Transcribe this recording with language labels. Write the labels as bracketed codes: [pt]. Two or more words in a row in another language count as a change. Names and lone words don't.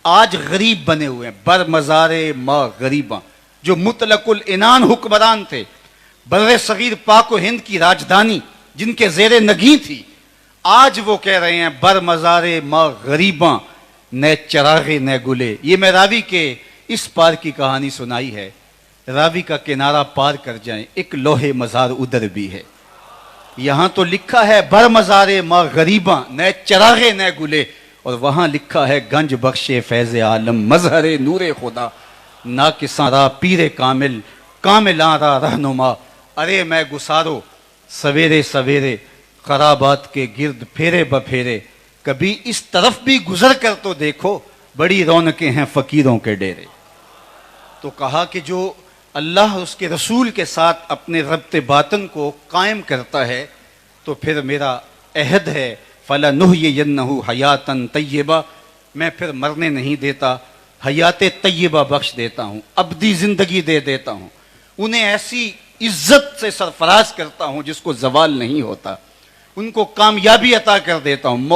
[ur] آج غریب بنے ہوئے ہیں، [fa] بر مزار ماں غریباں، [ur] جو مطلق العنان حکمران تھے، بر صغیر پاک و ہند کی راجدھانی جن کے زیر نگیں تھی، آج وہ کہہ رہے ہیں [fa] بر مزار ماں غریباں نہ چراغے نہ گلے۔ [ur] یہ میں راوی کے اس پار کی کہانی سنائی ہے، راوی کا کنارہ پار کر جائیں، ایک لوح مزار ادھر بھی ہے۔ یہاں تو لکھا ہے [fa] بر مزار ماں غریباں نہ چراغے نہ گلے، [ur] اور وہاں لکھا ہے [fa] گنج بخش فیض عالم مظہر نور خدا، ناقصاں را پیر کامل کاملاں را رہنما۔ [ur] ارے میں گسارو سویرے سویرے خرابات کے گرد پھیرے بپھیرے، کبھی اس طرف بھی گزر کر تو دیکھو، بڑی رونقیں ہیں فقیروں کے ڈیرے۔ تو کہا کہ جو اللہ اس کے رسول کے ساتھ اپنے ربط باطن کو قائم کرتا ہے تو پھر میرا عہد ہے [ar] فَلَنُحْيِيَنَّهُ حَيَاتًا طَيِّبَةً، [ur] میں پھر مرنے نہیں دیتا، حیات طیبہ بخش دیتا ہوں، ابدی زندگی دے دیتا ہوں، انہیں ایسی عزت سے سرفراز کرتا ہوں جس کو زوال نہیں ہوتا، ان کو کامیابی عطا کر دیتا ہوں۔